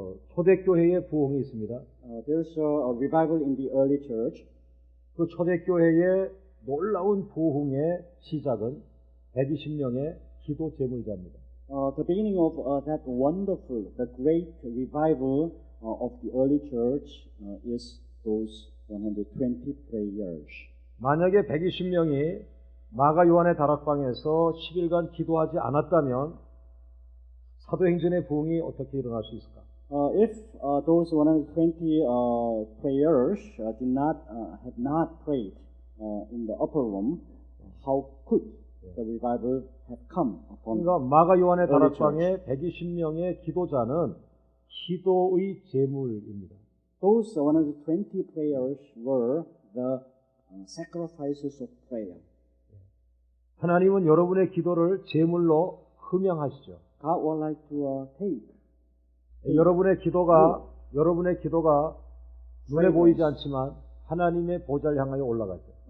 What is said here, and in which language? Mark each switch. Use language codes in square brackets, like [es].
[ko] 초대교회의 부흥이 있습니다. [en] There's a revival in the early church. [ko] 그 초대교회의 놀라운 부흥의 시작은 120명의 기도 재물자입니다. [en] The beginning of that wonderful, the great revival of the early church is those 120 prayers. [ko] 만약에 120명이 마가 요한의 다락방에서 10일간 기도하지 않았다면 사도행전의 부흥이 어떻게 일어날 수 있을까? [en] If those 120 prayers had not prayed in the upper room, how could the revival have come upon? [ko] 그러니까 마가 요한의 [en] early [ko] 다락방의 120명의 기도자는 기도의 제물입니다. [en] Those 120 prayers were the sacrifices of prayer. [ko] 하나님은 여러분의 기도를 제물로 흠양하시죠. [en] God would like to take [ko] 여러분의 기도가 눈에 보이지 않지만 하나님의 보좌를 향하여 올라가죠.